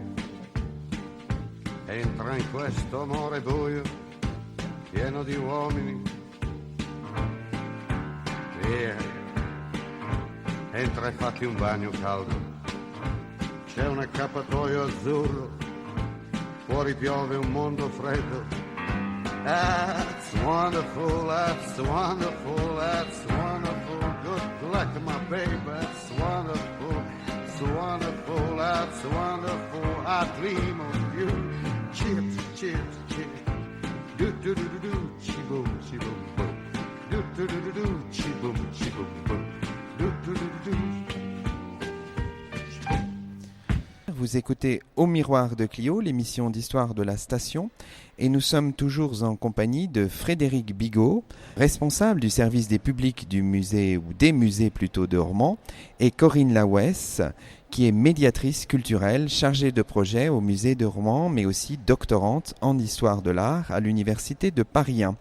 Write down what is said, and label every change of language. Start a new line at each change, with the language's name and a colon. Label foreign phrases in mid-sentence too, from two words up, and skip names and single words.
Italian: Entra in questo amore buio, pieno di uomini. Via, entra e fatti un bagno caldo. C'è un accappatoio azzurro, fuori piove un mondo freddo.
English: That's wonderful, that's wonderful, that's wonderful. Good luck, my baby, that's wonderful, it's wonderful, that's wonderful. I dream of you. Chips, chips, chips. Do do do do do, chiboom, chiboom, boom. Do do do do do, chiboom, chiboom, boom. Do do do do do.
French: Vous écoutez Au Miroir de Clio, l'émission d'histoire de la station, et nous sommes toujours en compagnie de Frédéric Bigot, responsable du service des publics du musée, ou des musées plutôt de Rouen, et Corinne Lawes, qui est médiatrice culturelle chargée de projet au musée de Rouen, mais aussi doctorante en histoire de l'art à l'université de Paris 1.